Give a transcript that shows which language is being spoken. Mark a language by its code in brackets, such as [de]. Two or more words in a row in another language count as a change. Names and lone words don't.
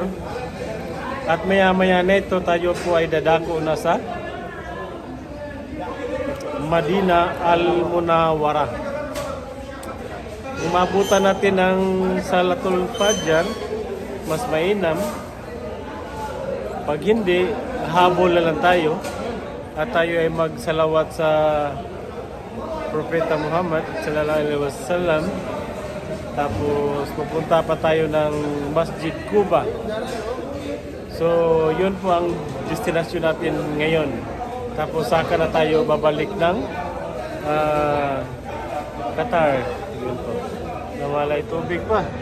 [tl] At maya-maya na ito tayo po ay dadako na sa Madina Al-Munawwarah. Umabutan natin ng [ar] صلاة الفجر, [tl] mas mainam. Pag hindi, habol na lang tayo. At tayo ay magsalawat sa Propeta Muhammad [ar] صلى الله عليه وسلم. [tl] Tapos pupunta pa tayo ng Masjid Quba. So yun po ang destination natin ngayon. Tapos saka na tayo babalik ng Qatar. Yun po. Nawalay tubig pa.